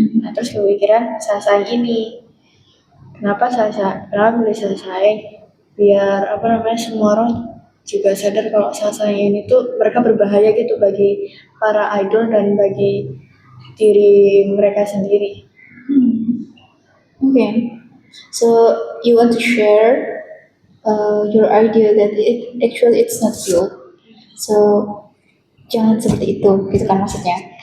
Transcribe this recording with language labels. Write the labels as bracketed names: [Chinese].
[Indonesian] Nah, terus kepikiran Sasaeng ini. Kenapa milih Sasaeng? Biar apa namanya, semua orang juga sadar kalau Sasaeng ini tuh mereka berbahaya gitu bagi para idol dan bagi diri mereka sendiri. [English] Okay. So you want to share your idea that it's not real. [Indonesian] So jangan seperti itu, gitu kan maksudnya.